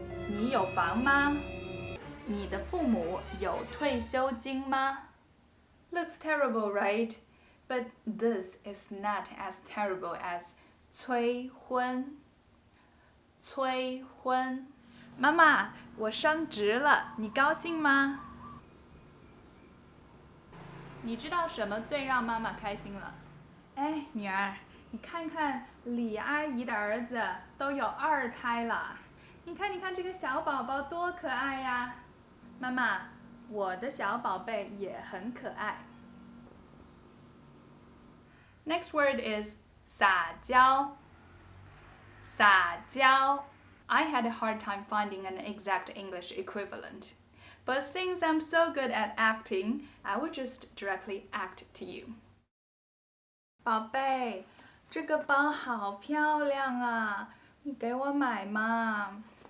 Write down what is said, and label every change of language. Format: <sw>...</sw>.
<zh>你有房吗? 你的父母有退休金吗?</zh> <en>Looks terrible, right? But this is not as terrible as 催婚。</en> <zh>催婚。妈妈，我升职了，你高兴吗？你知道什么最让妈妈开心了？哎，女儿，你看看李阿姨的儿子都有2胎了，你看，你看这个小宝宝多可爱呀！妈妈，我的小宝贝也很可爱。</zh> <en>Next word is 撒娇。</en> <zh>撒娇。</zh> <en>I had a hard time finding an exact English equivalent. But since I'm so good at acting, I will just directly act to you.</en> <zh>宝贝，这个包好漂亮啊，你给我买嘛。</zh>